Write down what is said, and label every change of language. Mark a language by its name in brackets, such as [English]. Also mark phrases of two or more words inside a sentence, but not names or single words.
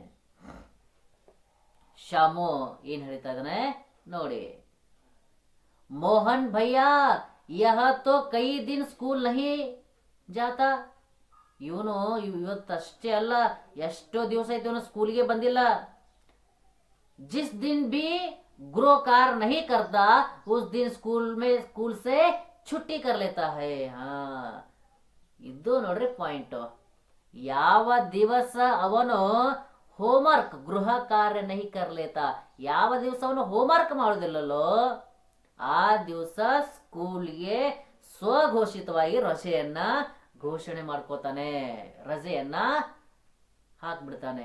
[Kannada] ಶಾಮು ಏನ್ ಹೇಳ್ತಾ ಇದ್ದಾನೆ ನೋಡಿ. [Hindi] मोहन भैया यह तो कई दिन स्कूल नहीं जाता. [Kannada] ಇವನು ಇವತ್ತಷ್ಟೇ ಅಲ್ಲ, ಎಷ್ಟೋ ದಿವಸ ಆಯ್ತು ಇವನು ಸ್ಕೂಲ್ಗೆ ಬಂದಿಲ್ಲ. [Hindi] जिस दिन भी ग्रो कार नहीं करता उस दिन स्कूल से छुट्टी कर लेता है. [Kannada] ಇದು ನೋಡ್ರಿ ಪಾಯಿಂಟ್. ಯಾವ ದಿವಸ ಅವನು ಹೋಮ್ವರ್ಕ್ [Hindi] गृह कार्य नहीं कर लेता, [Kannada] ಯಾವ ದಿವಸ ಅವನು ಹೋಮ್ವರ್ಕ್ ಮಾಡುದಿಲ್ಲಲ್ಲೋ ಆ ದಿವಸ ಸ್ಕೂಲ್ಗೆ ಸ್ವಘೋಷಿತವಾಗಿ ರಜೆಯನ್ನ ಘೋಷಣೆ ಮಾಡ್ಕೋತಾನೆ, ರಜೆಯನ್ನ ಹಾಕ್ಬಿಡ್ತಾನೆ.